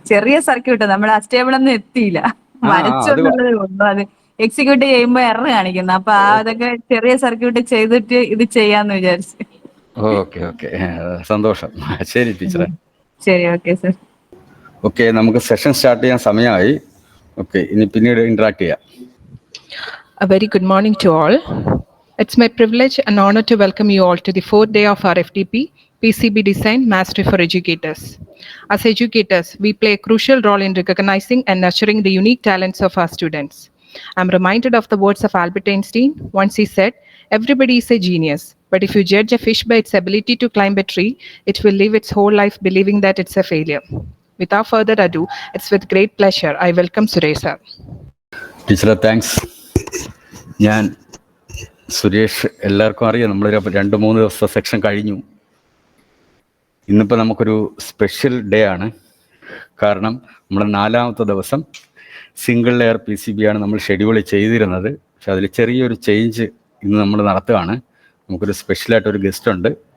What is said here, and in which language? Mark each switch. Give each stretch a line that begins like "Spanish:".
Malayalam: ചെറിയ സർക്യൂട്ട് നമ്മൾ അസ്റ്റേബിൾ ഒന്നും എത്തിയില്ല. വരച്ചുകൊണ്ടുള്ളതേ ഉള്ളൂ. അത് എക്സിക്യൂട്ട് ചെയ്യുമ്പോ എറർ കാണിക്കുന്നു. അപ്പൊ അതൊക്കെ ചെറിയ സർക്യൂട്ട് ചെയ്തിട്ട് ഇത് ചെയ്യാന്ന് വിചാരിച്ചു. ഓക്കെ, സന്തോഷം. ശരി ടീച്ചറെ. ശരി, ഓക്കെ സാർ. ഓക്കെ, നമുക്ക് സെഷൻ സ്റ്റാർട്ട് ചെയ്യാൻ സമയമായി. ഓക്കെ, ഇനി പിന്നീട് ഇന്ററാക്ട് ചെയ്യാം.
English: A very good morning to all. It's my privilege and honor to welcome you all to the 4th day of our FTP, PCB Design Mastery for Educators. As educators, we play a crucial role in recognizing and nurturing the unique talents of our students. I'm reminded of the words of Albert Einstein. Once he said, "Everybody is a genius, but if you judge a fish by its ability to climb a tree, it will live its whole life believing that it's a failure." Without further ado, it's with great pleasure I welcome Suresh sir.
Malayalam: ടീച്ചറെ, thanks. ഞാൻ സുരേഷ്. എല്ലാവർക്കും അറിയാം, നമ്മളൊരു 2-3 ദിവസത്തെ section കഴിഞ്ഞു. ഇന്നിപ്പോൾ നമുക്കൊരു special day ആണ്. കാരണം നമ്മുടെ 4ാമത്തെ ദിവസം സിംഗിൾ ലെയർ PCB ആണ് നമ്മൾ ഷെഡ്യൂൾ ചെയ്തിരുന്നത്. പക്ഷെ അതിൽ ചെറിയൊരു ചേഞ്ച് ഇന്ന് നമ്മൾ നടത്തുകയാണ്. നമുക്കൊരു സ്പെഷ്യലായിട്ടൊരു ഗസ്റ്റ് ഉണ്ട്.